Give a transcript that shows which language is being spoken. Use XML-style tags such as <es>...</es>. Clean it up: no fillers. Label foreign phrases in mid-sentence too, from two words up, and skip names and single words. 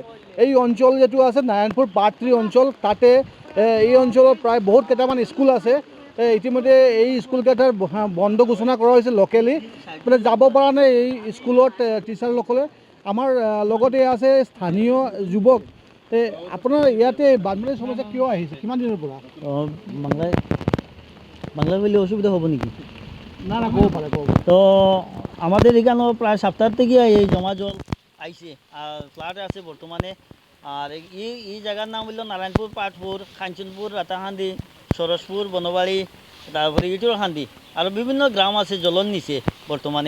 <as>এই অঞ্চল যিটো আছে নাৰায়ণপুৰ পাৰ্ট 3 অঞ্চল, তাতে এই অঞ্চলত প্ৰায় বহুত কেইটামান স্কুল আছে। ইতিমধ্যে এই স্কুলকেইটাৰ বন্ধ ঘোষণা কৰা হৈছে লোকেলি, মানে যাব পৰা নাই এই স্কুলত টিচাৰসকলে। আমাৰ লগতে আছে স্থানীয় যুৱক। আপোনাৰ ইয়াতে বানপানীৰ সমস্যা কিয় আহিছে, কিমান দিনৰ পৰা?</as> <bn>বাংলা বললে অসুবিধা হবে নাকি? না না,</bn> <as>ক'ব পাৰে ক'ব।</as> <bn>তো আমাদের এখানে প্রায় সপ্তাহ থেকে এই জমা জল আইছে আর ফ্লাড আছে বর্তমানে। আর এই জায়গার নাম হলো নারায়ণপুর পার্ট 4, কাঞ্চনপুর, রাতাহান্দি, সরসপুর, বনবাড়ি, তারপরে ইটুরহান্দি আর বিভিন্ন গ্রাম আছে জলের নিচে বর্তমানে।</bn>